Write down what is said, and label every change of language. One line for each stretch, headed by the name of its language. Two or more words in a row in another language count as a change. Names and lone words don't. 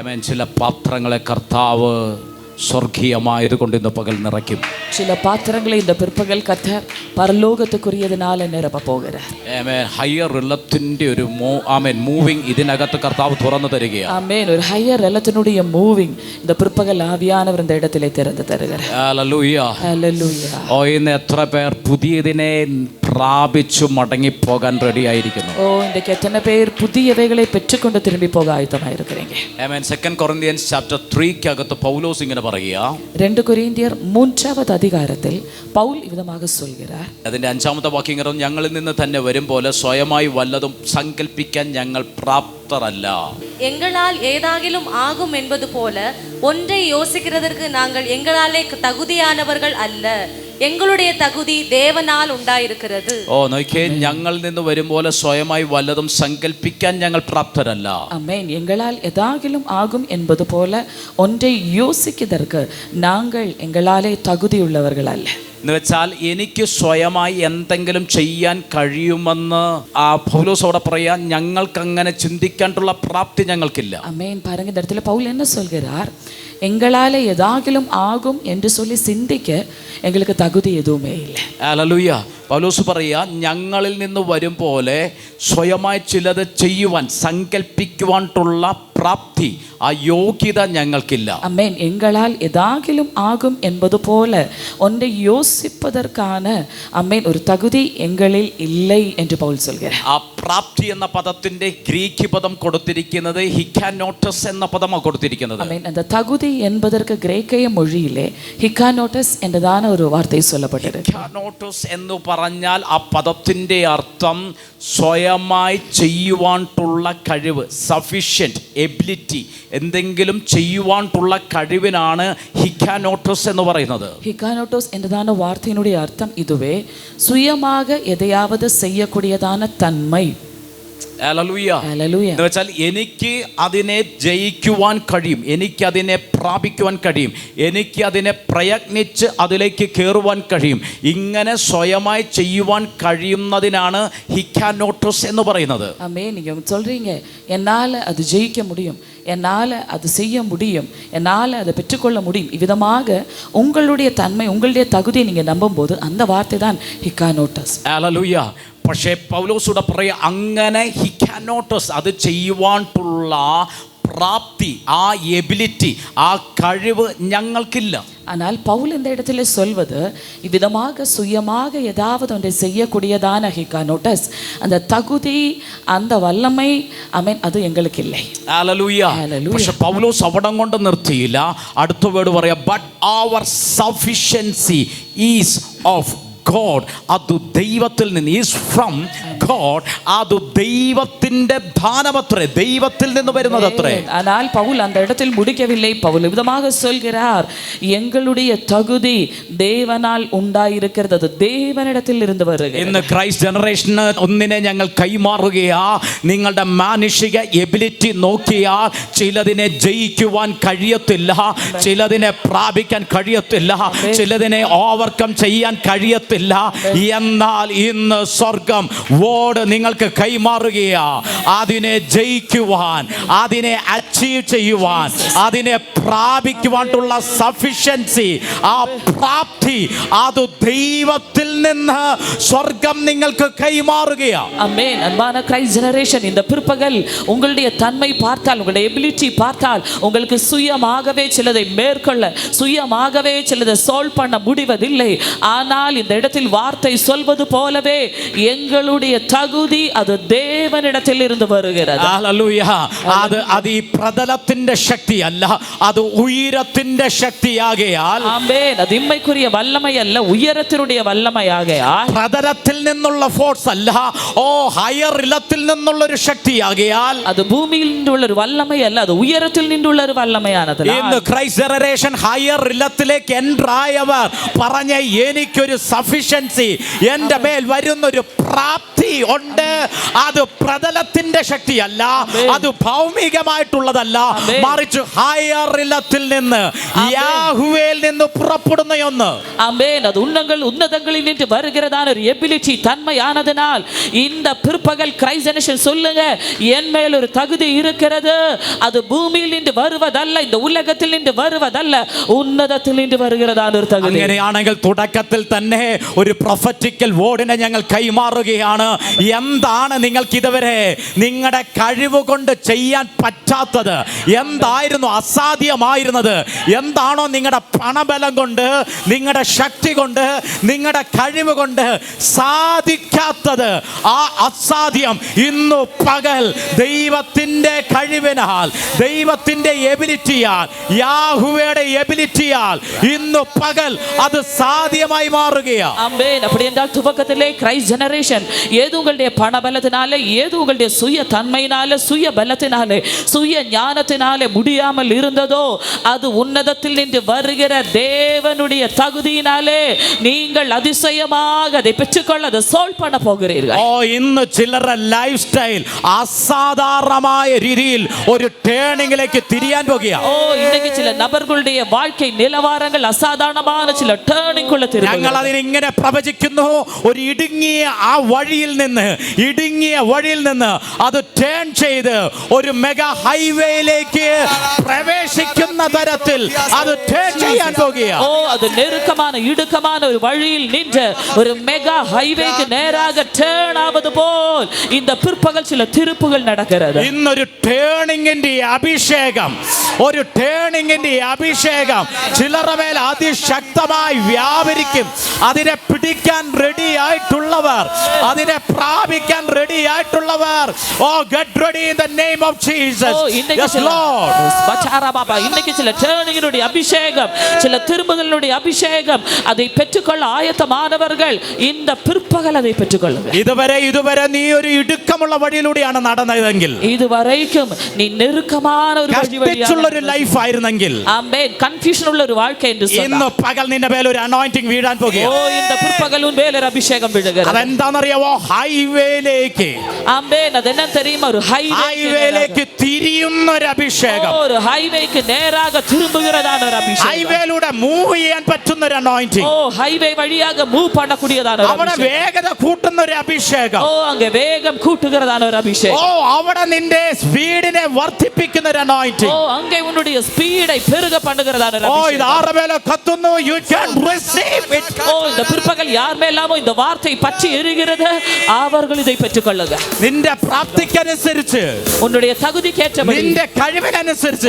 Malayalam: ചില പാത്രങ്ങളെ കർത്താവ് സ്വർഗീയമായത് കൊണ്ട് ഇന്ന് പകൽ നിറയ്ക്കും.
Tamil: சில பாத்திரங்களை இந்த பிற்பகல் கர்த்தர் பரலோகத்துக்குரியதனால நிரப்ப போகிறார்.
Malayalam: ആമേൻ. ഹയർ റിലത്തിന്റെ ഒരു മൂവിങ് ഇതിനകത്ത് കർത്താവ് തുറന്നു തരികയാണ്.
Tamil: ஆமென். ஒரு ஹையர் ரெலத்தினுடைய மூவிங் இந்த பிற்பகல் ஆவியானவர் இந்த இடத்திலே திறந்து தருகிறார்.
Malayalam: ഹല്ലേലൂയ. ഹല്ലേലൂയ. ഓ, ഇന്ന് എത്ര പേർ പുതിയതിനെ പ്രാപിച്ചു മടങ്ങി പോകാൻ റെഡി ആയിരിക്കുന്നു?
Tamil: ஓ, இன்றைக்கு எத்தனை பேர் புதியவைகளை பெற்றுக்கொண்டு திரும்பி போக ஆயத்தமாக இருக்கிறீங்க?
Malayalam: ആമേൻ.
English: 2 Corinthians chapter 3
Malayalam: അകത്ത് പൗലോസ് ഇങ്ങനെ പറയുക.
Tamil: 2 கொரிந்தியர் 3-ஆம் அதிகாரத்தில் பவுல் ഇവിധமாக சொல்கிறார்.
Malayalam: അതിന്റെ 5-ാമത്തെ വാക്യം ഇങ്ങനെ, ഞങ്ങളിൽ നിന്ന് തന്നെ വരും പോലെ സ്വയമായി വല്ലതും സങ്കല്പിക്കാൻ ഞങ്ങൾ പ്രാപ്തരല്ല.
Tamil: எங்களால் ஏதாகிலும் ஆகும் என்பது போல ஒன்றை யோசிக்கிறதற்கு நாங்கள் எங்களாலே தகுதியானவர்கள் அல்ல. எங்களுடைய தகுதி தேவனால் உண்டாயிருக்கிறது.
Malayalam: ഓ, നോക്കിയേ, ഞങ്ങളിൽ നിന്ന് വരും പോലെ സ്വയമായി വല്ലതും സങ്കല്പിക്കാൻ ഞങ്ങൾ പ്രാപ്തരല്ല.
Tamil: ஆமென். எங்களால் ஏதாகிலும் ஆகும் என்பது போல ஒன்றை யோசிக்கிறதற்கு நாங்கள் எங்களாலே தகுதியுள்ளவர்கள் அல்ல.
Malayalam: എന്ന് വെച്ചാൽ എനിക്ക് സ്വയമായി എന്തെങ്കിലും ചെയ്യാൻ കഴിയുമെന്ന് പൗലോസ് അവിടെ പറയാൻ, ഞങ്ങൾക്ക് അങ്ങനെ ചിന്തിക്കാനുള്ള പ്രാപ്തി ഞങ്ങൾക്കില്ല.
Tamil: ஆமென். பாருங்க, இந்த இடத்துல பவுல் என்ன சொல்கிறார்? எங்களாலே ஏதாகிலும் ஆகும் என்று சொல்லி சிந்திக்க எங்களுக்கு தகுதி எதுவுமே இல்லை.
Malayalam: ഹല്ലേലൂയ. പൗലോസ് പറയാ, ഞങ്ങളിൽ നിന്ന് വരും പോലെ സ്വയമായി ചിലത് ചെയ്യുവാൻ സങ്കല്പിക്കുവാനുള്ള പ്രാപ്തി, ആ യോഗ്യത ഞങ്ങൾക്കില്ല.
Tamil: ஆமென். எங்களால் ஏதாகிலும் ஆகும் என்பது போல ஒன்றை யோசிப்பதற்கான ஆமென் ஒரு தகுதி எங்களில் இல்லை என்று பவுல் சொல்கிறார்.
Malayalam: ആ പ്രാപ്തി എന്ന പദത്തിന്റെ ഗ്രീക്ക് പദം കൊടുത്തിരിക്കുന്നത് ഹിക്കാനോട്ടസ് എന്ന പദമാണ് കൊടുത്തിരിക്കുന്നത്.
Tamil: ஆமென். அந்த தகுதி என்பதற்கு கிரேக்க மொழியிலே ஹிக்கானோட்டஸ் என்றதான ஒரு வார்த்தை சொல்லப்பட்டிருக்கு.
Malayalam: ഹിക്കാനോട്ടസ് എന്ന് പറഞ്ഞാൽ ആ പദത്തിന്റെ അർത്ഥം സ്വയമായി ചെയ്യുവാനുള്ള കഴിവ്,
English: sufficient ability,
Malayalam: എന്തെങ്കിലും ചെയ്യുവാനുള്ള കഴിവിനാണ് ഹിക്കാനോട്ടസ് എന്ന് പറയുന്നത്.
Tamil: ஹிக்கானோட்டோஸ் என்றதான வார்த்தையினுடைய அர்த்தம் இதுவே, சுயமாக எதையாவது செய்யக்கூடியதான தன்மை.
Malayalam: ഹല്ലേലൂയ. ഹല്ലേലൂയ. എന്ന് വെച്ചാൽ എനിക്ക് അതിനെ ജയിക്കുവാൻ കഴിയും, എനിക്ക് അതിനെ പ്രാപിക്കുവാൻ കഴിയും, എനിക്ക് അതിനെ പ്രയത്നിച്ച് അതിലേക്ക് കയറുവാൻ കഴിയും. ഇങ്ങനെ സ്വയമായി ചെയ്യുവാൻ കഴിയുന്നതിനാണ് ഹിക്കാനോട്ടസ് എന്ന് പറയുന്നത്.
Tamil: ஆமென். நீங்க சொல்றீங்க, என்னால் அது ஜெயிக்க முடியும், என்னால் அது செய்ய முடியும், என்னால் அதை பெற்றுக்கொள்ள முடியும். இவ்விதமாக உங்களுடைய தன்மை, உங்களுடைய தகுதியை நீங்கள் நம்பும்போது அந்த வார்த்தை தான் ஹிக்கானோட்டஸ்.
Malayalam: ഹല്ലേലൂയ. പക്ഷേ പൗലോസുടെ പറയാ, അങ്ങനെ ഹിക്കാനോട്ടസ് അത് ചെയ്യുവാനുള്ള പ്രാപ്തി, ആ എബിലിറ്റി, ആ കഴിവ് ഞങ്ങൾക്കില്ല.
Tamil: ஆனால் பவுல் இந்த இடத்துல சொல்வது, இவ்விதமாக சுயமாக ஏதாவது ஒன்றை செய்யக்கூடியதான ஹிக்கானோட்டஸ், அந்த தகுதி, அந்த வல்லமை, ஆமென், அது எங்களுக்கு இல்லை.
Malayalam: ഹല്ലേലൂയ. പക്ഷെ പൗലോസ് അവിടം കൊണ്ട് നിർത്തിയില്ല. അടുത്ത വേർഡ് പറയാ,
English: but our sufficiency is of God.
Malayalam: അത് ദൈവത്തിൽ നിന്ന്,
English: is from God.
Malayalam: അത് ദൈവത്തിന്റെ ദാനമത്രേ, ദൈവത്തിൽ നിന്ന് വരുന്നതത്രേ.
Tamil: ஆனால் பவுல் அந்த இடத்தில் முடிக்கவில்லை. பவுல் விதமாக சொல்கிறார், எங்களுடைய தகுதி தேவனால் உண்டாயிருக்கிறது, அது தேவனிடத்தில் இருந்து வருகிறது.
Malayalam: ഇന്ന് ക്രൈസ്റ്റ് ജനറേഷന് ഒന്നിനെ ഞങ്ങൾ കൈമാറുകയാ. നിങ്ങളുടെ മാനുഷിക എബിലിറ്റി നോക്കിയാൽ ചിലതിനെ ജയിക്കുവാൻ കഴിയത്തില്ല, ചിലതിനെ പ്രാപിക്കാൻ കഴിയത്തില്ല, ചിലതിനെ ഓവർകം ചെയ്യാൻ കഴിയത്തില്ല. എന്നാൽ ഇന്ന് സ്വർഗം വേർഡ് നിങ്ങൾക്ക് കൈമാറുകയാ. അതിനെ ജയിക്കുവാൻ, അതിനെ അച്ചീവ് ചെയ്യുവാൻ, അതിനെ പ്രാപിക്കുവാനുള്ള സഫിഷ്യൻസി, ആ പ്രാപ്തി, അത് ദൈവത്തിൽ നിന്ന് സ്വർഗം നിങ്ങൾക്ക് കൈമാറുകയാ.
Tamil: ஆமென். அன்பான கிரைஸ்ட் ஜெனரேஷன், இந்த பிற்பகல் உங்களுடைய தன்மை பார்த்தால், உங்களுடைய எபிலிட்டி பார்த்தால், உங்களுக்கு சுயமாகவே சிலதை மேற்கொள்ள, சுயமாகவே சிலதை சால்வ் பண்ண முடிவதில்லை. ஆனால் இந்த இடத்தில் வார்த்தை சொல்வது போலவே எங்களுடைய தகுதி அது தேவனிடத்தில் இருந்து வருகிறது.
Malayalam: ഹല്ലേലൂയ. അത് ഈ പ്രതലത്തിന്റെ ശക്തിയല്ല, അത് ഉയരത്തിന്റെ ശക്തിയാകയാൽ,
Tamil: ஆமென், அது இம்மைக்குரிய வல்லமை அல்ல, உயரத்தினுடைய வல்லமையாகையால்,
Malayalam: പ്രതലത്തിൽ നിന്നുള്ള ഫോഴ്സ് അല്ല, ഓ ഹയർ ഇലത്തിൽ നിന്നുള്ള ഒരു ശക്തിയാകയാൽ,
Tamil: அது பூமியில் நின்றுள்ள ஒரு வல்லமை அல்ல, அது உயரத்தில் நின்றுள்ள ஒரு வல்லமையானது.
Malayalam: ഇന്ന് ക്രൈസ്റ്റ് ജനറേഷൻ ഹയർ ഇലത്തിലേക്ക് എൻട്രായവർ പറഞ്ഞ, എനിക്കൊരു സഫിഷ്യൻസി, എൻ്റെ മേൽ വരുന്നൊരു പ്രാപ്തി ഉണ്ട്. അത് പ്രതലത്തിന്റെ ശക്തിയല്ല, അത് ഭൗമികമായിട്ടുള്ളതല്ല, മറിച്ച് ഹയർ ഇലത്തിൽ നിന്ന്, യാഹുവേൽ നിന്ന് പുറപ്പെടുന്ന ഒന്ന്. ആമേൻ.
Tamil: அது உன்னதங்களில் நின்று வருகிறதான ஒரு எபிலிட்டி, தன்மையானதனால் இந்த பிற்பகல் கிரைஸ்ட் ஜெனரேஷன் சொல்லுங்க, என் மேல் ஒரு தகுதி இருக்கிறது. அது பூமியில் நின்று வருவதல்ல, இந்த உலகத்தில் நின்று வருவதல்ல, உன்னதத்தில் நின்று വരുகிறதான ஒரு தகுதி.
Malayalam: അങ്ങനെയാണെങ്കിൽ തുടക്കത്തിൽ തന്നെ ഒരു പ്രൊഫറ്റിക്കൽ വേർഡിനെ ഞങ്ങൾ കൈമാറുകയാണ്. എന്താണ് നിങ്ങൾക്ക് ഇതുവരെ നിങ്ങളുടെ കഴിവ് കൊണ്ട് ചെയ്യാൻ പറ്റാത്തത്? എന്തായിരുന്നു അസാധ്യമായിരുന്നത്? എന്താണോ നിങ്ങളുടെ പണബലം കൊണ്ട്, നിങ്ങളുടെ ശക്തി കൊണ്ട്, നിങ്ങളുടെ കഴിവ് കൊണ്ട് സാധിക്കാത്തത്? ആ അസാധ്യം ഇന്നു പകൽ ദൈവത്തിന്റെ കഴിവിനാൽ, ദൈവത്തിന്റെ എബിലിറ്റിയാൽ, യാഹുവയുടെ എബിലിറ്റിയാൽ ഇന്നു പകൽ അത് സാധ്യമായി മാറുകയാണ്. ആമേൻ.
Tamil: அப்படி என்றால் துவக்கத்திலே கிரைஸ்ட் ஜெனரேஷன் ஏது உங்களுடைய பணபலத்தினாலே, ஏது உங்களுடைய சுய தன்மையினாலே, சுய பலத்தினாலே, சுய ஞானத்தினாலே முடியாமல் இருந்ததோ, அது உன்னதத்தில் நின்று வருகிற தேவனுடைய தகுதியினாலே நீங்கள் அதிசயமாக அதை பெற்றுக்கொள்ள அதை சோல்வ் பண்ண போகிறீர்கள்.
Malayalam: ഇന്ന് ചിലരുടെ
English: life style
Malayalam: അസാധാരണമായ രീതിയിൽ ഒരു ടേണിംഗിലേക്ക് തിരിയാൻ പോകുകയാണ്.
Tamil: இன்னைக்கு சில நபர்களுடைய வாழ்க்கை நிலவரங்கள் அசாதாரணமான சில டேர்னிங்குள்ள திரும்புகிறது.
Malayalam: ഞങ്ങൾ അതിനെ ഇങ്ങനെ പ്രവചിക്കുന്നു, ഒരു ഇടുങ്ങിയ ആ വഴിയിൽ നിന്ന്, ഇടുങ്ങിയ വഴിയിൽ നിന്ന് അത് ടേൺ ചെയ്ത് ഒരു മെഗാ ഹൈവേയിലേക്ക് പ്രവേശിക്കുന്ന തരത്തിൽ അത് ടേൺ ചെയ്യാൻ പോകുകയാണ്. அது நெருக்கமான இடுக்கமான ஒரு வழியில் நின்று ஒரு மெகா ஹைவேக்கு நேராக டேர்ன் ஆவது போல் இந்த பிற்பகல் சில திருப்புகள் நடக்கிறது. ഇന്നൊരു ടേണിംഗിന്റെ അഭിഷേകം, ഒരു ടേണിംഗിന്റെ അഭിഷേകം ചിലരുടെ മേൽ അതിശക്തമായി വ്യാപരിക്കും. അതിനെ പിടിക്കാൻ റെഡി ആയിട്ടുള്ളവർ, അതിനെ പ്രാപിക്കാൻ റെഡി ആയിട്ടുള്ളവർ,
English: get ready in the name of Jesus. Yes Lord.
Tamil: இன்னைக்கு சில டேர்னிங்கினுடைய அபிஷேகம், சில திரும்புதலினுடைய அபிஷேகம், அதை பெற்றுக்கொள்ள ஆயத்தமானவர்கள் இந்த பிற்பகல் அதை பெற்றுக்கொள்ளுங்கள்.
Malayalam: ഇതുവരെ നീ ഒരു ഇടുക്കമുള്ള വഴിയിലൂടെയാണ് നടന്നതെങ്കിൽ,
Tamil: இதுவரைக்கும் நீ நெருக்கமான ஒரு
Malayalam: കഷ്ടിച്ചുള്ള ഒരു ലൈഫ് ആയിരുന്നെങ്കിൽ,
Tamil: ஆமென், கன்ஃபியூஷன் உள்ள ஒரு வாழ்க்கை என்று சொன்னார்,
Malayalam: ഇന്ന് പകൽ നിന്റെ മേൽ ഒരു അനോയിന്റിംഗ് വീഴാൻ പോകുകയാണ്.
Tamil: இந்த பிற்பகல் உன் மேல் ஒரு அபிஷேகம் விழுகிறது.
Malayalam: അതെന്താണെന്നറിയാവോ? ഹൈവേയിലേക്ക്,
Tamil: ஆமென். அது என்ன தெரியுமா? ஒரு
Malayalam: ഹൈവേയിലേക്ക് തിരിയുന്ന ഒരു അഭിഷേകം,
Tamil: ஒரு ஹைவேக்கு நேராக திரும்புகிறதான ஒரு அபிஷேகம்,
Malayalam: ഹൈവേയിലൂടെ മൂവ് ചെയ്യാൻ പറ്റുന്ന ഒരു അനോയിന്റിംഗ്,
Tamil: ஹைவே வழியாக மூவ் பண்ணக்கூடியதான ஒரு
Malayalam: അവിടെ
Tamil: அபிஷேகம்,
Malayalam: വേഗത കൂട്ടുന്ന ഒരു അഭിഷേകം,
Tamil: அங்க வேகம் கூட்டுகிறதான ஒரு அபிஷேகம்,
Malayalam: അവിടെ നിന്റെ സ്പീഡിനെ വർദ്ധിപ്പിക്കുന്ന ഒരു അനോയിന്റിംഗ്,
Tamil: அங்கே உன்னுடைய ஸ்பீடை பெருக பண்ணுகிறதான ஒரு
Malayalam: ഇത്
Tamil: அபிஷேகம்.
Malayalam: ആരുടെ മേലെ കത്തുന്നു?
English: You can receive it.
Tamil: இந்த பிற்பகல் யார் மேலாமோ இந்த வார்த்தை பற்றி எரிகிறது, அவர்கள் இதை பெற்றுக்கொள்ளுங்க.
Malayalam: നിന്റെ പ്രാപ്തിക്കനുസരിച്ച്,
Tamil: உன்னுடைய தகுதிக்கேற்றபடி,
Malayalam: നിന്റെ കഴിവിനനുസരിച്ച്